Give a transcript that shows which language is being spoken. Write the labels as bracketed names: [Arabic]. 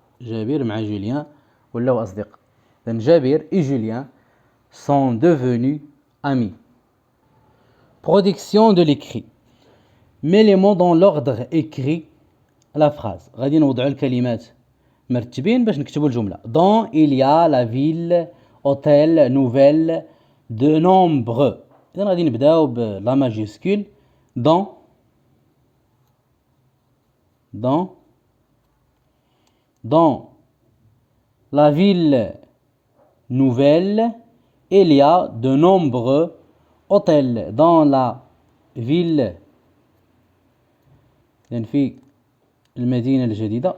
[Arabic] جابر مع جوليان ولاو أصدقاء. [French] إذن جابر et Julien sont devenus amis. Production de l'écrit. Mets les mots dans l'ordre écrit la phrase. [Arabic] غادي نوضعوا الكلمات مرتبين باش نكتبوا الجملة. [French] Dans il y a la ville, hôtel, nouvelle, de nombreux. [Arabic] إذا غادي نبداو بلا ماجيسكول. [French] dans la ville nouvelle, il y a de nombreux hôtels. Dans la ville [Arabic] يعني في المدينة الجديدة.